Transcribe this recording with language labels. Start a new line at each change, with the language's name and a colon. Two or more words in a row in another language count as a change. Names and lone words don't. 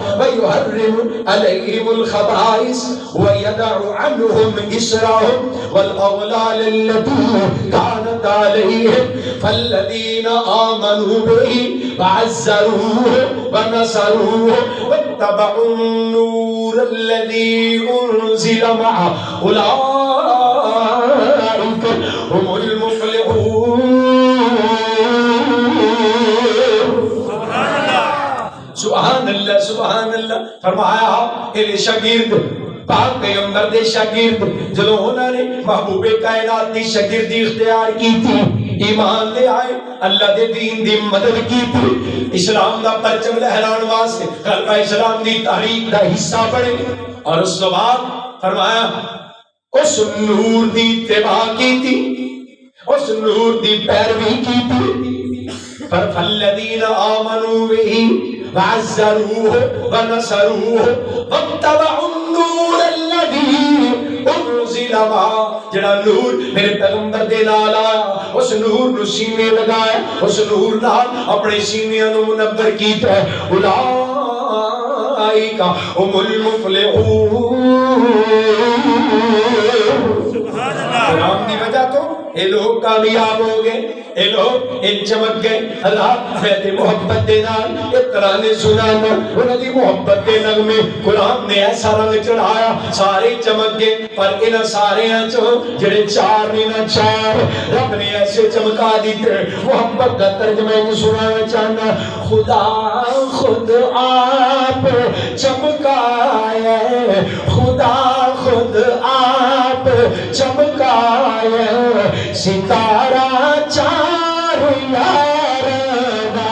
Arabic: ویحرم علیہم الخبائث ویدع عنہم اسرهم والاغلال التي كانت عليهم فالذين آمنوا به وعزروه ونصروه واتبعوا النور الذي أنزل معه أولئك هم المفلحون۔ سبحان اللہ سبحان اللہ۔
Punjabi: فرمایا اے شاگرد پاک پیغمبر دے شاگرد جدو انہوں نے محبوب کائنات دی شاگردی اختیار کی تھی، ایمان لے آئے، اللہ دے دین دی مدد کی تھی، اسلام دا پرچم لہران واسطے خلقہ اسلام دی تاریخ دا حصہ بڑے، اور اس بعد فرمایا اس نور دی اتباع کی تھی، اس نور دی پیروی کی تھی۔
Arabic: فالذین آمنوا به وعزروه ونصروه واتبعوا النور الذي انزل معه،
Punjabi: جڑا نور میرے پیغمبر دے نال آیا اس نور نو سینے لگایا، اس نور نال اپنے سینیاں نو منور کیتا ہے۔
Arabic: اولئک هم المفلحون۔
Punjabi: قرآن دی وجہ تو اے لوگ کامیاب ہو گئے، اے لوگ ان چمک گئے۔ اللہ میں محبت دے نال ایک ترانے سنانا، انہوں دی محبت دے نغمے قرآن نے ایسا رنگ چڑھایا سارے چمک گئے، پر انہاں سارے چوں جڑے چار نے نہ چار رب نے ایسے چمکا دیتے۔ محبت کا ترجمہ سنانا چاہنا، خدا خود آپ چمکائے، خدا خود آپ چمکائے، ستارہ چار یار دا۔